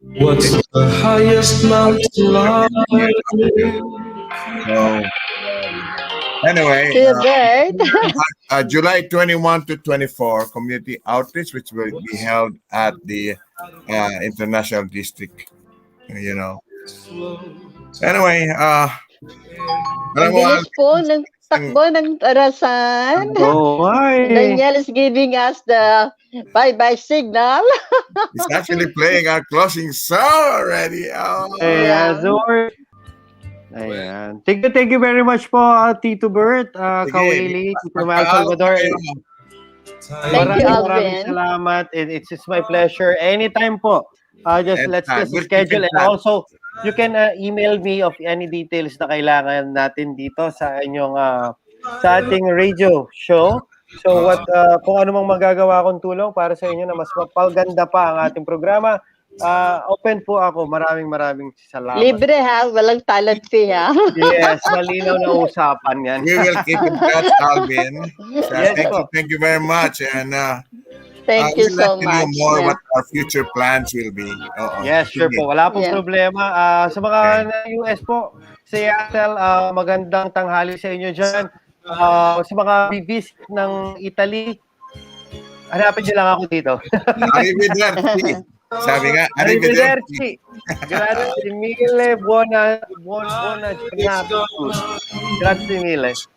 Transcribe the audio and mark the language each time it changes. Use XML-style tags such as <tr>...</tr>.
<en>What's the highest mountain line? So, anyway, Kuya Bert. July 21 to 24, community outreach, which will be held at the International District, you know. Anyway,</en> <tl>Ang bilis po ng takbo ng orasan.</tl> <en>Oh, hi. Daniel is giving us the bye-bye signal. it's actually playing our closing song already. Oh. Ayan, Zor. Ayan. Thank you very much po, Tito Bert, Kawili, Tito Mal Salvador. Thank you, Alvin.</en> <tl>Maraming salamat.</tl> <en>It's my pleasure. Anytime po. Let's just schedule. And also, you can email me of any details</en> <tl>na kailangan natin dito sa inyong sa ating</tl> <en>radio show.</en> <tl>So kung ano mang magagawa akong tulong para sa inyo na mas mapaganda pa ang ating programa, open po ako. Maraming salamat. Libre ha, walang talent fee ha. Yes, malinaw na usapan yan.</tl> <en>We will keep in touch, Alvin. Yes, thank you very much. And thank you so we'll let you know much. more what our future plans will be. Yes, sure</en> <tl>po. Wala pong problema. Sa mga US po, Seattle, magandang tanghali sa inyo dyan. Sa mga visit ng Italy, hanapin nyo lang ako dito.</tl> <it>Arrivederci.</it> <tl>Sabi nga,</tl> <it>Arrivederci. Grazie mille. Buona giornata. Grazie mille.</it>